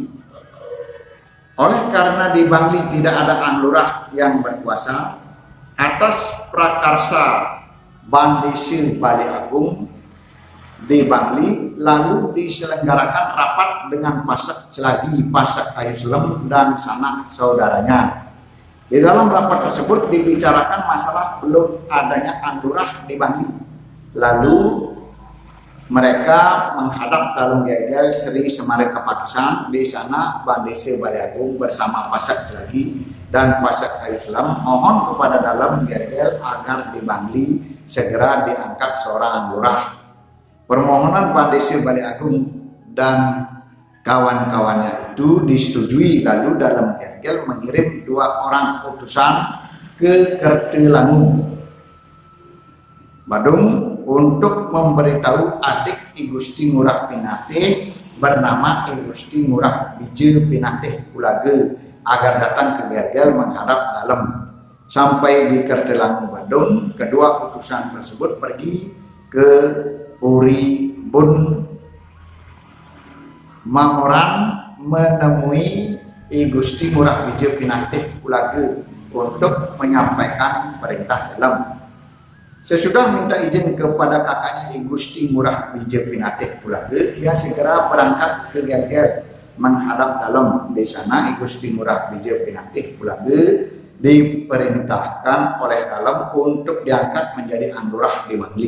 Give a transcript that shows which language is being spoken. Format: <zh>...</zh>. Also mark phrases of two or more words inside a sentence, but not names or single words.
<id>Oleh karena di Bangli tidak ada Anlurah yang berkuasa, atas prakarsa Bandese Bali Agung di Bangli, lalu diselenggarakan rapat dengan Pasak Celagi, Pasak Kayu Selem, dan sanak saudaranya. Di dalam rapat tersebut dibicarakan masalah belum adanya Anlurah di Bangli. Lalu mereka menghadap Dalem Gegel Sri Semare Kepakisan. Di sana Bandese Bali Agung bersama Pasak Celagi dan Pasak Kayu Selem mohon kepada Dalem Gegel agar di Bangli segera diangkat seorang Anlurah. Permohonan Bandese Bali Agung dan kawan-kawannya itu disetujui. Lalu Dalem Gegel mengirim 2 orang utusan ke Kertelangu, Badung, untuk memberitahu adik I Gusti Ngurah Pinatih bernama I Gusti Ngurah Bije Pinatih Kulage agar datang ke Gegel menghadap Dalem. Sampai di Kertelangu, Badung, kedua utusan tersebut pergi ke Puri Bun Mamoran menemui I Gusti Ngurah Bije Pinatih Kulage untuk menyampaikan perintah Dalem. Sesudah minta izin kepada kakaknya I Gusti Ngurah Bije Pinatih Kulage, ia segera berangkat ke Gegel menghadap Dalem. Di sana I Gusti Ngurah Bije Pinatih Kulage diperintahkan oleh Dalem untuk diangkat menjadi Anlurah di Bangli.</id>